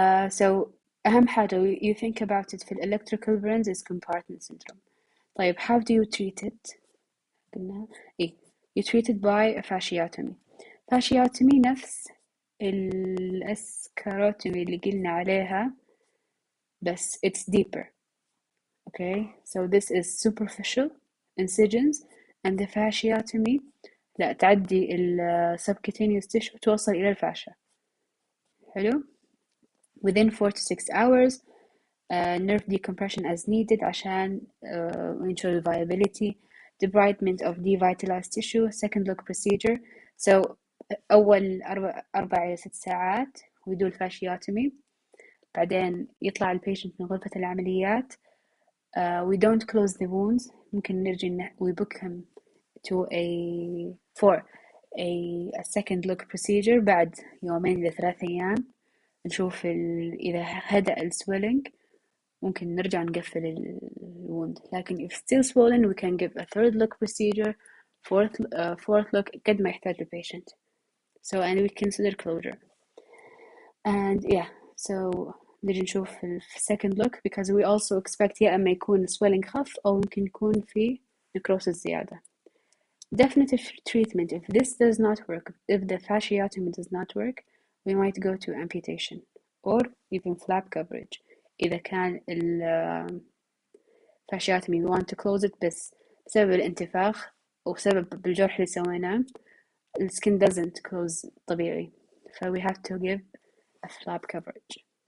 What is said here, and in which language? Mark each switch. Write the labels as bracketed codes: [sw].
[en] So [ar] أهم حاجة [en] you think about it في electrical burns is compartment syndrome. طيب how do you treat it? [ar] قلنا إيه [en] you treated by a fasciotomy. [ar] fasciotomy نفس الاسكاروتومي اللي قلنا عليها بس [en] it's deeper. Okay, so this is superficial incisions, and the fasciotomy [ar] لا تعدي ال [en] subcutaneous tissue [ar] توصل إلى الفاشيا. حلو. [en] within 4 to 6 hours nerve decompression as needed عشان ensure viability, debridement of devitalized tissue, second look procedure. [ar] So أول 4 إلى 6 ساعات [en] we do [ar] الفاشيوتومي، بعدين يطلع البيشنت من غرفة العمليات. [en] We don't close the wounds. [ar] ممكن نرجع [en] we book him to for a second look procedure [ar] بعد 2 إلى 3 أيام نشوف إذا هدأ السويلينج ممكن نرجع نقفل الwound. [en] لكن if still swollen we can give a third look procedure, fourth look [ar] قد ما يحتاج البيشنت. [en] So and we consider closure. [ar] And yeah, so نجي نشوف ال second look [en] because we also expect [ar] يا أما يكون swelling خف أو ممكن يكون في necrosis زيادة. [en] Definitive treatment, if this does not work, if the fasciotomy does not work, we might go to amputation or even flap coverage. [ar] إذا كان ال [en] fasciotomy we want to close it [ar] بس بسبب الانتفاخ أو بسبب الجرح اللي سويناه [en] the skin doesn't close طبيعي, so we have to give a flap coverage.